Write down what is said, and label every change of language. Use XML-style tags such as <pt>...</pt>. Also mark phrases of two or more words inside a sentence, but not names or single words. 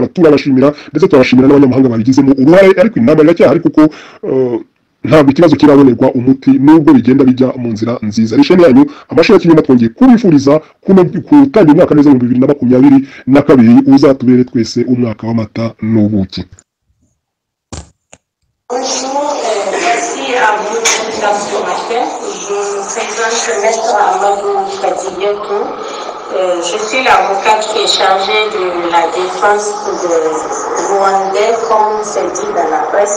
<rw>Turabashimira ndetse turabashimira n'abanyamahanga babigizemo uruhare, ariko inama iracyahari kuko ntabwo ikibazo kirabonerwa umuti nubwo bigenda bijya mu nzira nziza. Risheni yanyu amashuri y'ikinyoma, twongeye kubifuriza kutangira umwaka neza mu 2022 uzatubere twese umwaka w'amata n'ubuki.</rw> <fr>Bonjour, merci à vous d'être ce matin. Je me présente Maître Amadou Kadietou. Je suis l'avocate qui est chargée de la défense de Rwandais, comme c'est dit dans la presse.</fr>